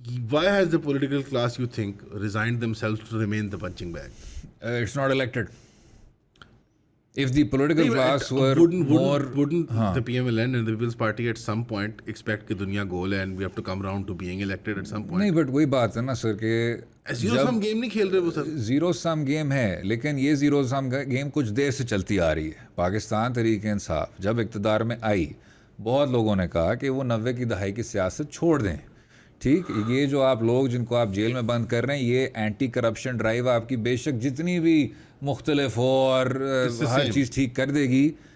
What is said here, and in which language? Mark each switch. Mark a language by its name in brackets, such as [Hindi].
[English] Why has the political class you think resigned themselves to remain the punching bag? It's not elected. If the political class were more, wouldn't the PMLN and the People's Party at some point expect [Urdu] کہ دنیا گول ہے [English] and we have to come around to being elected at some point? [Urdu] نہیں, but وہی بات ہے نا سر کہ zero سم game نہیں کھیل رہے وہ سر. زیرو سم گیم ہے, لیکن یہ زیرو سم گیم کچھ دیر سے چلتی آ رہی ہے. پاکستان تحریک انصاف جب اقتدار میں آئی, بہت لوگوں نے کہا کہ وہ 90 کی دہائی کی سیاست چھوڑ دیں. ٹھیک, یہ جو آپ لوگ جن کو آپ جیل میں بند کر رہے ہیں, یہ اینٹی کرپشن ڈرائیو آپ کی بے شک جتنی بھی مختلف ہو اور ہر چیز ٹھیک کر دے گی.